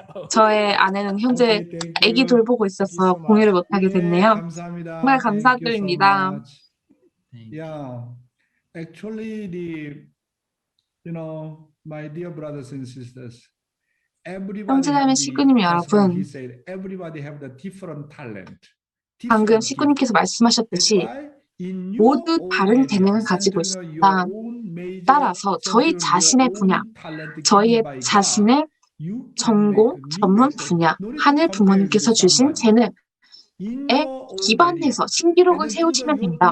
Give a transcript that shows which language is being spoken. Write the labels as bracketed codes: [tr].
[ko] 저의 아내는 현재 아기 돌보고 있어서 공유를 못하게 됐네요. 정말 감사드립니다. [en] Yeah, actually, my dear brothers and sisters, everybody. [ko] 형제자매 식구님 여러분, [en] he said, everybody have the different talent. [ko] 방금 식구님께서 말씀하셨듯이 모두 다른 재능을 가지고 있습니다. 따라서 저희 자신의 분야, 저희의 자신의 전공, 전문 분야, 하늘 부모님께서 주신 재능에 기반해서 신기록을 세우시면 됩니다.